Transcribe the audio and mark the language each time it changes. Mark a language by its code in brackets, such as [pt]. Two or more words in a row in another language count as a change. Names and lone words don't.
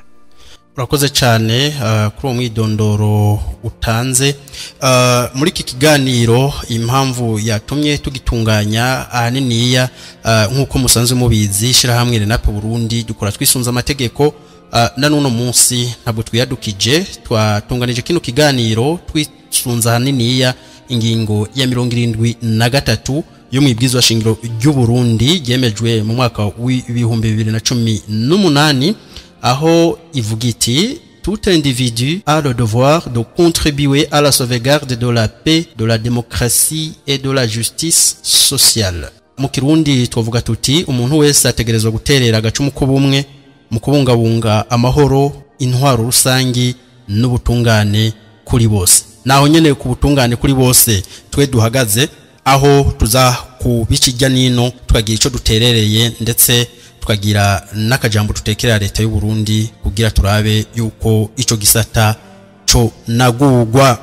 [rn] Urakoze cyane kuri uwo mwidondoro utanze muri iki kiganiro impamvu yatumye tugitunganya ahaniniya nk'uko musanzwe mubizi shirahamwe RENAPE-BURUNDI dukora twisunza amategeko na nuno munsi ntabwo twiyadukije twatunganije kino kiganiro twisunza ahaniniya ingingo ya 73 yo mwibwizwa shingiro ry'Uburundi yemejwe mu mwaka w'ibihumbi 2018 aho ivuga iti [fr] tout individu a le devoir de contribuer à la sauvegarde de la paix, de la démocratie et de la justice sociale. [rn] Mu Kirundi twavuga tuti umuntu wese ategerezwa guterera agacumu k'ubumwe mu kubungabunga amahoro, intwaro rusangi n'ubutungane kuri bose. Naho nyene ku butungane kuri bose twe duhagaze aho tuza kubikijya nino twagira ico duterereye ndetse tukagira n'akajambo tutekera leta y'u Burundi kugira turabe yuko ico gisata co nagugwa.